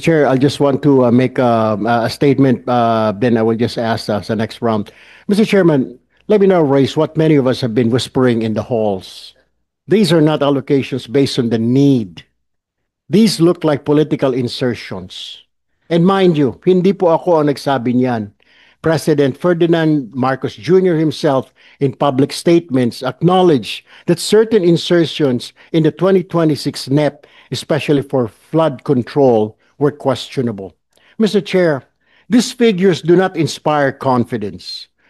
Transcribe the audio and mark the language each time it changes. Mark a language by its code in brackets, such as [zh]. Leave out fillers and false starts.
[en] Chair, I just want to make a statement, then I will just ask the next round. Mr. Chairman, let me now raise what many of us have been whispering in the halls. These are not allocations based on the need. These look like political insertions. And mind you, [tl] hindi po ako ang nagsabi niyan. [en] President Ferdinand Marcos Jr. himself in public statements acknowledged that certain insertions in the 2026 NEP, especially for flood control, were questionable. Mr. Chair, these figures do not inspire confidence.